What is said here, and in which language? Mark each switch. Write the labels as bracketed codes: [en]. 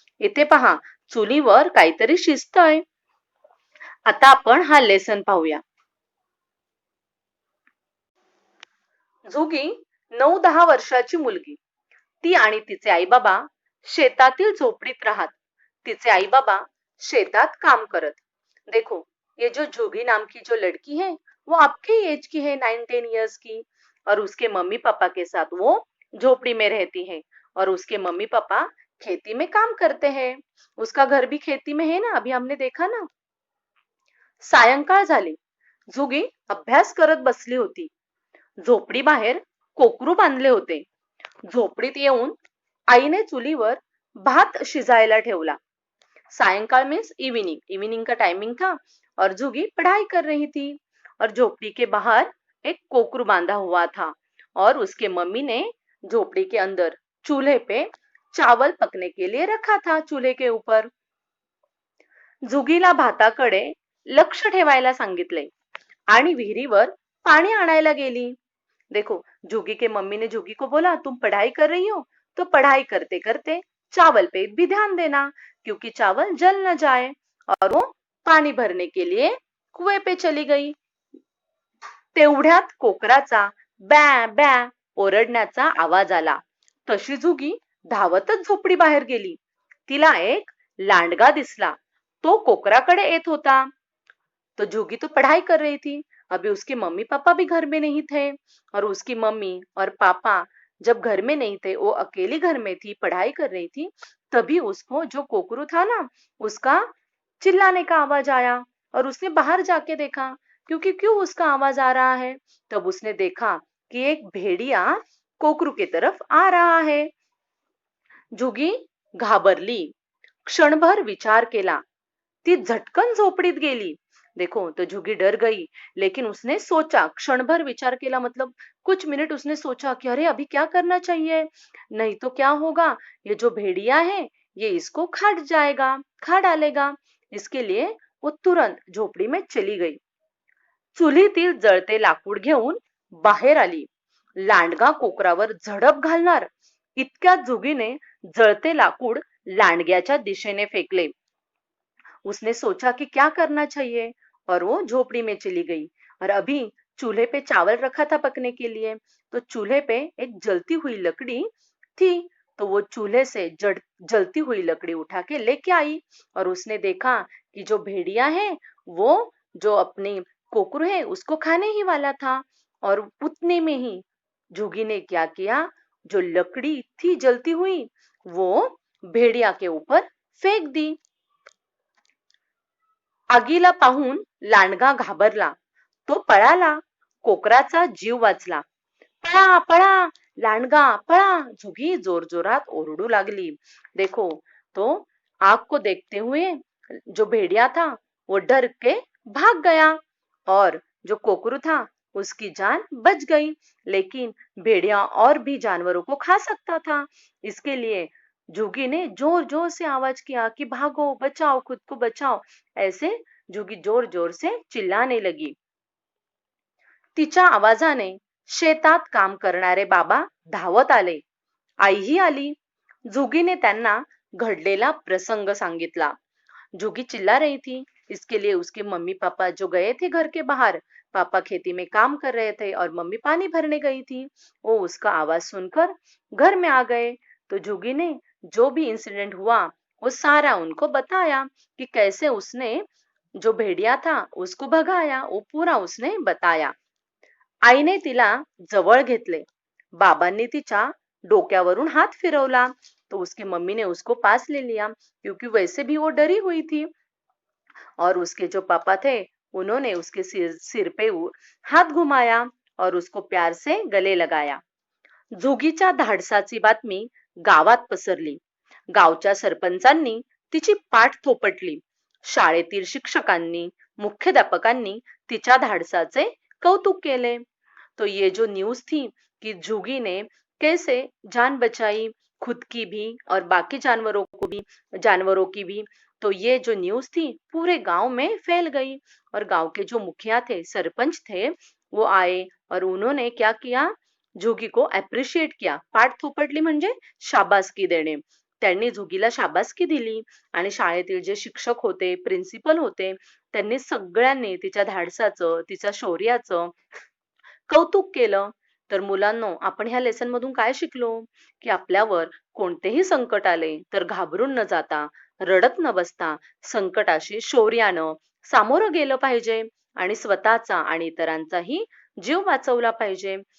[mr] इथे पहा, चुलीवर काहीतरी शिजतंय. आता आपण हा लेसन पाहूया. जुगी 9-10 वर्षाची मुलगी. ती आणि तिचे आई बाबा शेतातील झोपडीत राहत. तिचे आई बाबा शेतात काम करत. [hi] देखो, ये जो जुगी नाम की जो लड़की है वो आपके एज की है, 9-10 इयर्स की, और उसके मम्मी पापा के साथ वो झोपड़ी में रहती है और उसके मम्मी पापा खेती में काम करते हैं. उसका घर भी खेती में है ना, अभी हमने देखा ना. [mr] सायंकाळ झाली. जुगी अभ्यास करत बसली होती. झोपडी बाहेर कोकरू बांधले होते. झोपडीत येऊन आईने चुलीवर भात शिजायला ठेवला. [hi] सायंकाल मीन्स इवनिंग, इवनिंग का टाइमिंग था और जुगी पढ़ाई कर रही थी और झोपड़ी के बाहर एक कोकरू बांधा हुआ था और उसके मम्मी ने झोपड़ी के अंदर चूल्हे पे चावल पकने के लिए रखा था चूल्हे के ऊपर. [mr] जुगीला भाताकडे लक्ष ठेवायला सांगितले आणि विहिरीवर पाणी आणायला गेली. [hi] देखो, जुगी के मम्मी ने जुगी को बोला, तुम पढ़ाई कर रही हो तो पढ़ाई करते करते चावल पे भी ध्यान देना क्योंकि चावल जल न जाए. और वो पानी भरने के लिए कुएं पे चली गई. [mr] तेवढ्यात कोकराचा बॅ बॅ ओरडण्याचा आवाज आला. तशी जुगी धावतच झोपडी बाहेर गेली. तिला एक लांडगा दिसला. तो कोकराकडे येत होता. [hi] तो जुगी तो पढ़ाई कर रही थी. अभी उसके मम्मी पापा भी घर में नहीं थे और उसकी मम्मी और पापा जब घर में नहीं थे, वो अकेली घर में थी, पढ़ाई कर रही थी. तभी उसको जो कोकरू था ना, उसका चिल्लाने का आवाज आया और उसने बाहर जाके देखा क्योंकि क्यों उसका आवाज आ रहा है. तब उसने देखा कि एक भेड़िया कोकरू की तरफ आ रहा है. [mr] जुगी घाबरली. क्षणभर विचार केला. ती झटकन झोपडीत गेली. [hi] देखो, तो जुगी डर गई, लेकिन उसने सोचा, [mr] क्षणभर विचार केला [hi] मतलब कुछ मिनट उसने सोचा कि अरे अभी क्या करना चाहिए, नहीं तो क्या होगा, ये जो भेड़िया है ये इसको खा डालेगा. इसके लिए वो तुरंत झोपड़ी में चली गई. [mr] चुलीतील जळते लाकूड घेऊन बाहेर आली. लांडगा कोकरावर झडप घालणार इतक्यात जुगीने जळते लाकूड लांडग्याच्या दिशेने फेकले. [hi] उसने सोचा कि क्या करना चाहिए और वो झोपड़ी में चली गई. और अभी चूल्हे पे चावल रखा था पकने के लिए, तो चूल्हे पे एक जलती हुई लकड़ी थी. तो वो चूल्हे से जलती हुई लकड़ी उठा के लेके आई और उसने देखा कि जो भेड़िया है वो जो अपने कोकरू है उसको खाने ही वाला था. और उतने में ही जुगी ने क्या किया, जो लकड़ी थी जलती हुई वो भेड़िया के ऊपर फेक दी. [mr] आगीला पाहून लांडगा घाबरला. तो पळाला. कोकराचा जीव वाचला. पळा पळा लांडगा पळा, जुगी जोर जोरात ओरडू लागली. [hi] देखो, तो आग को देखते हुए जो भेड़िया था वो डर के भाग गया और जो कोकरू था उसकी जान बच गई, लेकिन भेड़िया और भी जानवरों को खा सकता था। इसके लिए जोगी ने जोर जोर से आवाज किया कि भागो, बचाओ, खुद को बचाओ। ऐसे जोगी जोर जोर से चिल्लाने लगी। [mr] तिच्या आवाजाने शेतात काम करणारे बाबा धावत आले। आईही आली। जोगीने त्यांना घडलेला प्रसंग सांगितला। [hi] जोगी चिल्ला रही थी। इसके लिए उसके मम्मी पापा जो गए थे घर के बाहर, पापा खेती में काम कर रहे थे और मम्मी पानी भरने गई थी। वो उसका आवाज सुनकर घर में आ गए। तो जोगी ने जो भी इंसिडेंट हुआ वो सारा उनको बताया कि कैसे उसने जो भेड़िया था उसको भगाया, वो पूरा उसने बताया। [mr] आईने तिला जवळ घेतले। बाबांनी तिच्या डोक्यावरून हात फिरवला। [hi] तो उसकी मम्मी ने उसको पास ले लिया, क्योंकि वैसे भी वो डरी हुई थी। और उसके जो पापा थे उन्होंने उसके सिर पे हाथ घुमाया और उसको प्यार से गले लगाया। [mr] जोगीच्या धाडसाची बातमी गावात पसरली। गावच्या सरपंचांनी तिची पाठ थोपटली। शाळेतील शिक्षकांनी, मुख्याध्यापकांनी तिच्या धाडसाचे कौतुक केले। [hi] तो ये जो न्यूज थी कि जोगी ने कैसे जान बचाई, खुद की भी और बाकी जानवरों की भी, तो ये जो न्यूज थी पूरे गांव में फैल गई। और गांव के जो मुखिया थे, सरपंच थे, वो आए और उन्होंने क्या किया, जोगी को अप्रिशिएट किया। [mr] पाठ थोपटली म्हणजे शाबासकी देणे। त्यांनी जोगीला शाबासकी दिली आणि शाळेतील जे शिक्षक होते, प्रिन्सिपल होते, त्यांनी सगळ्यांनी तिच्या धाडसाचं, तिच्या शौर्याचं कौतुक केलं। तर मुलांनो, आपण ह्या लेसन मधून काय शिकलो, की आपल्यावर कोणतेही संकट आले तर घाबरून न जाता, रडत न बसता, संकटाशी शौर्यानं सामोरं गेलं पाहिजे आणि स्वतःचा आणि इतरांचाही जीव वाचवला पाहिजे।